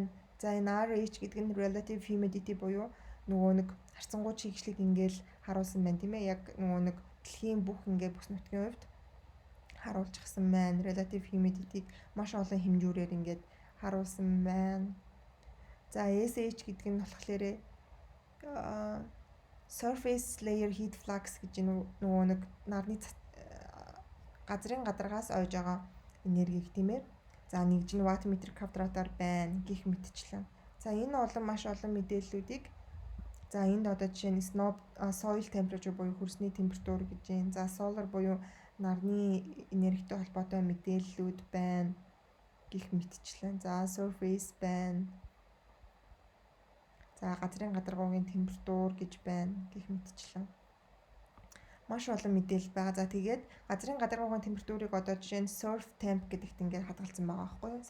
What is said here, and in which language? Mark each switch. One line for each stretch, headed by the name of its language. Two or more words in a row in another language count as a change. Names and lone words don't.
Mongolian: За энэ RH гэдэг нь
English: relative humidity
Mongolian: буюу нөгөө нэг харцангуй чигшлиг ингээл харуулсан байна тийм ээ. Яг нөгөө нэг дэлхийн бүх бүс нутгийн хувьд харуулчихсан байна.
English: Relative humidity-
Mongolian: г маш олон хэмжүүрээр ингээд харуулсан байна. За SH гэдэг нь болохоор
English: surface layer heat flux
Mongolian: гэж нөгөө нэг нарны газрын гадаргаас ойж байгаа энергийг тийм ээ. За нэгж нь
English: watt meter
Mongolian: квадратаар байна гэх мэтчлэн. За энэ маш олон мэдээллүүдийг за энд одоо жишээ нь
English: soil temperature
Mongolian: буюу хөрсний температур гэж байна. За solar буюу нарны энергитэй холбоотой мэдээллүүд байна гэх мэтчлэн. За surface байна. За газрын гадаргуугийн температур гэж байна гэх мэтчлэн. Маш олон мэдээлэл байгаа. За тэгээд газрын гадаргуугийн температурыг одоо жишээ нь
English: surf temp
Mongolian: гэдэгт ингээд хадгалсан байгаа байхгүй юу?